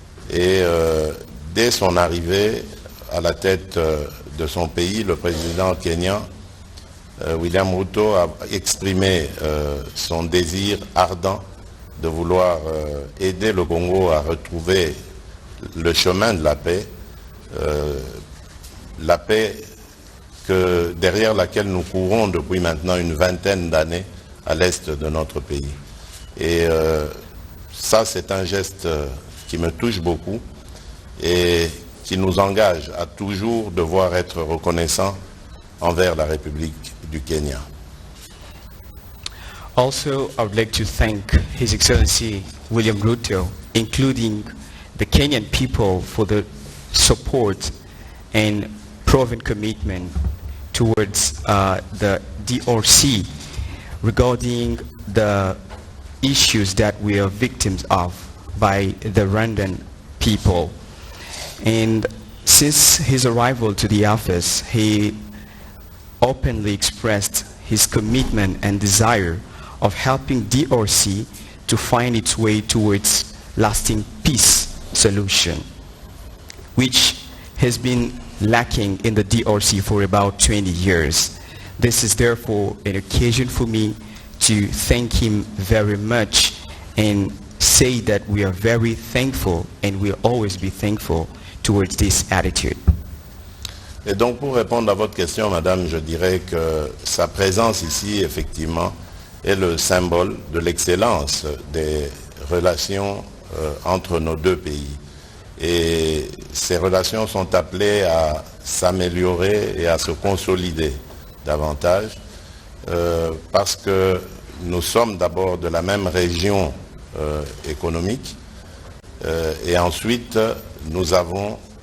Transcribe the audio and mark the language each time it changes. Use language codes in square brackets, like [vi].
[fr] Et dès son arrivée à la tête de son pays, le président kényan William Ruto a exprimé son désir ardent de vouloir aider le Congo à retrouver le chemin de la paix derrière laquelle nous courons depuis maintenant une vingtaine d'années à l'est de notre pays. Et ça, c'est un geste qui me touche beaucoup et qui nous engage à toujours devoir être reconnaissants envers la République du Kenya. [en] Also, I would like to thank His Excellency William Ruto, including the Kenyan people, for the support and proven commitment towards the DRC regarding the issues that we are victims of by the Rwandan people. And since his arrival to the office, he openly expressed his commitment and desire of helping DRC to find its way towards lasting peace solution, which has been lacking in the DRC for about 20 years. This is therefore an occasion for me to thank him very much and say that we are very thankful and will always be thankful towards this attitude. [fr] Et donc pour répondre à votre question, madame, je dirais que sa présence ici, effectivement, est le symbole de l'excellence des relations entre nos deux pays. Et ces relations sont appelées à s'améliorer et à se consolider davantage parce que nous sommes d'abord de la même région économique et ensuite nous avons